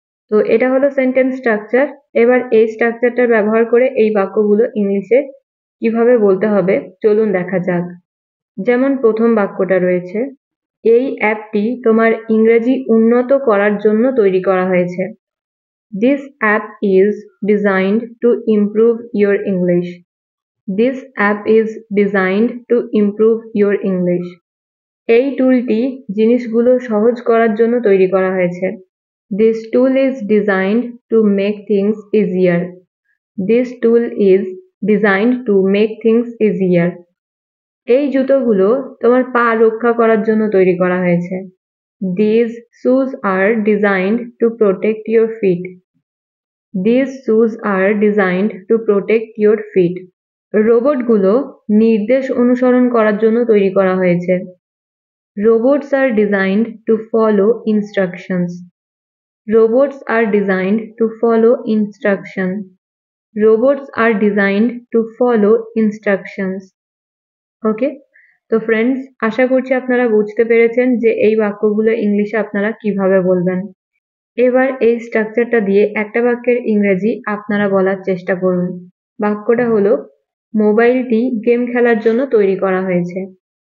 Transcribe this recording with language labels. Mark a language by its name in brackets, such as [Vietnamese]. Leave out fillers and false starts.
[Bangla] তো এটা হলো সেন্টেন্স স্ট্রাকচার। এবার এই স্ট্রাকচারটা ব্যবহার করে এই বাক্যগুলো ইংলিশে কিভাবে বলতে হবে চলুন দেখা যাক। যেমন প্রথম বাক্যটা রয়েছে এই অ্যাপটি তোমার ইংরেজি উন্নত করার জন্য তৈরি করা হয়েছে। [English] This app is designed to improve your English. This app is designed to improve your English. [Bangla] এই টুলটি জিনিসগুলো সহজ করার জন্য তৈরি করা হয়েছে। [English] This tool is designed to make things easier. This tool is designed to make things easier. [Bangla] এই জুতোগুলো তোমার পা রক্ষা করার জন্য তৈরি করা হয়েছে। [English] These shoes are designed to protect your feet. These shoes are designed to protect your feet. [Bangla] রোবটগুলো নির্দেশ অনুসরণ করার জন্য তৈরি করা হয়েছে। [English] Robots are designed to follow instructions. Robots are designed to follow instruction. Robots are designed to follow instructions. [Bangla] ওকে, তো friends, আশা করছি আপনারা বুঝতে পেরেছেন যে এই বাক্যগুলো ইংলিশে আপনারা কিভাবে বলবেন। এবার এই স্ট্রাকচারটা দিয়ে একটা বাক্যের ইংরেজি আপনারা বলার চেষ্টা করুন। বাক্যটা হলো, মোবাইলটি গেম খেলার জন্য তৈরি করা হয়েছে।